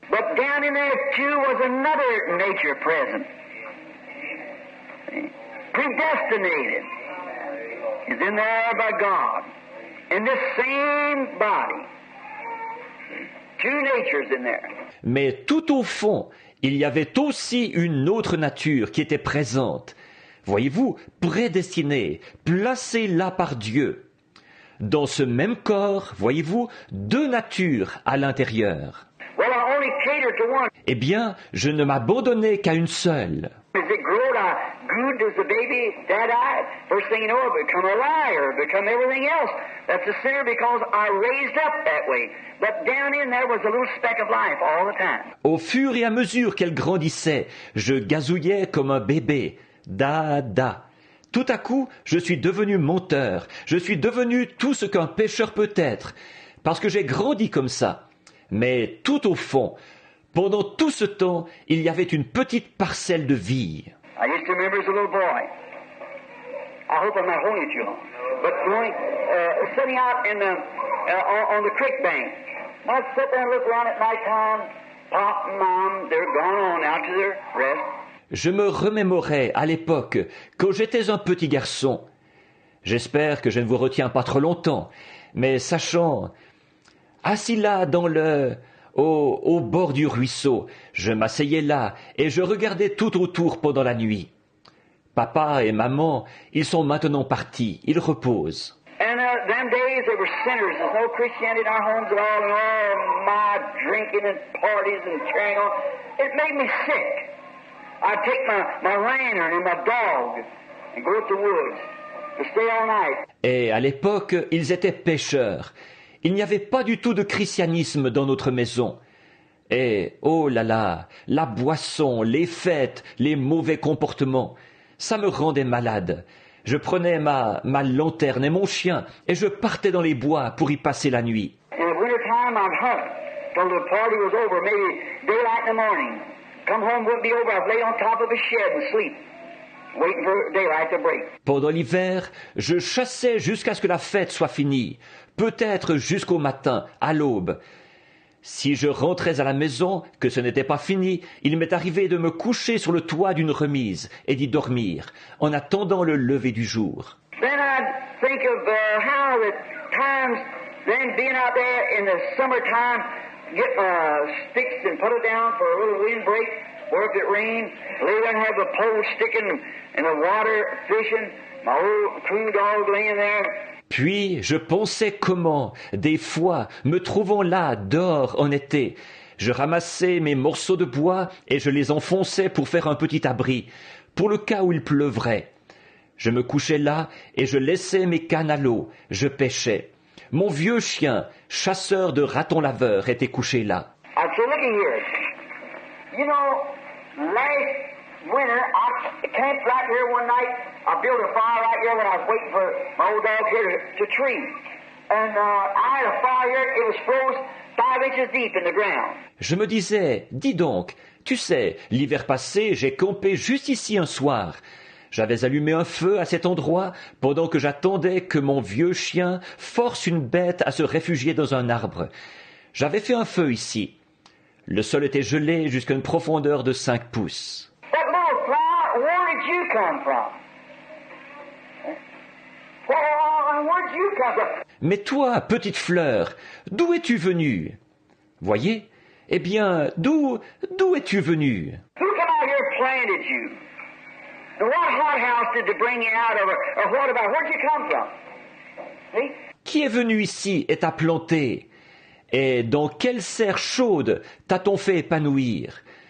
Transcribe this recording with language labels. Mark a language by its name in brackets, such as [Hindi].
[English] But down in there, too, was another nature present. Predestinated. Is in there by God. In this same body. Two natures in there. [French] Mais tout au fond, il y avait aussi une autre nature qui était présente. Voyez-vous, prédestinée, placée là par Dieu. Dans ce même corps, voyez-vous, deux natures à l'intérieur. [English] Well, I only catered to one. [French] Eh bien, je ne m'abandonnais qu'à une seule. [English] As it growed, I grew as the baby that-eyed. First thing you know, I become a liar, become everything else. That's a sinner because I raised up that way. But down in there was a little speck of life all the time. [French] Au fur et à mesure qu'elle grandissait, je gazouillais comme un bébé. Da. Tout à coup, je suis devenu menteur. Je suis devenu tout ce qu'un pécheur peut être. Parce que j'ai grandi comme ça. Mais tout au fond, pendant tout ce temps, il y avait une petite parcelle de vie. [English] I used to remember as a little boy. I hope I'm not holding it too long. But sitting out in on the creek bank. I'd sit there and look around at night time. Pop and Mom, they're gone on out to their rest. [French] Je me remémorais à l'époque, quand j'étais un petit garçon. J'espère que je ne vous retiens pas trop longtemps, mais sachant, assis là au bord du ruisseau, je m'asseyais là et je regardais tout autour pendant la nuit. Papa et maman, ils sont maintenant partis, ils reposent. [English] And them days they were sinners. There's no Christianity in our homes at all, and all my drinking and parties and carrying on. It made me sick. I'd take my lantern and my dog and go to the woods to stay all night. [French] Et à l'époque, ils étaient pécheurs. Il n'y avait pas du tout de christianisme dans notre maison. Et, oh là là, la boisson, les fêtes, les mauvais comportements, ça me rendait malade. Je prenais ma lanterne et mon chien et je partais dans les bois pour y passer la nuit. [English] In the winter time, I'd hunt till the party was over, maybe daylight in the morning. Come home, wouldn't be over. I'd lay on top of a shed and sleep, waiting for daylight to break. [French] Pendant l'hiver, je chassais jusqu'à ce que la fête soit finie, peut-être jusqu'au matin, à l'aube. Si je rentrais à la maison, que ce n'était pas fini, il m'est arrivé de me coucher sur le toit d'une remise et d'y dormir, en attendant le lever du jour. [English] Then I'd think of how the times, then being out there in the summertime, get my sticks and put it down for a little windbreak, or if it rained, lay there and have the pole sticking in the water fishing, my old crew dog laying there. [French] Puis je pensais comment, des fois, me trouvant là, dehors, en été, je ramassais mes morceaux de bois et je les enfonçais pour faire un petit abri, pour le cas où il pleuvrait. Je me couchais là et je laissais mes cannes à l'eau, je pêchais. Mon vieux chien, chasseur de ratons laveurs, était couché là. [English] I'd say, looky here. You know, last winter, I camped right here one night. I built a fire right here when I was waiting for my old dog here to tree. And I had a fire here. It was froze 5 inches deep in the ground. [French] Je me disais, dis donc, tu sais, l'hiver passé, j'ai campé juste ici un soir. J'avais allumé un feu à cet endroit pendant que j'attendais que mon vieux chien force une bête à se réfugier dans un arbre. J'avais fait un feu ici. Le sol était gelé jusqu'à une profondeur de 5 pouces. [English] That little flower, where did you come from? Where did you come from? [French] Mais toi, petite fleur, d'où es-tu venue? Voyez? Eh bien, d'où es-tu venue? [English] Who come out here and planted you? And what hothouse did they bring you out of? Or what about, where'd you come from? See? [French] Qui est venu ici et t'a planté? Et dans quelle serre chaude t'a-t-on fait épanouir?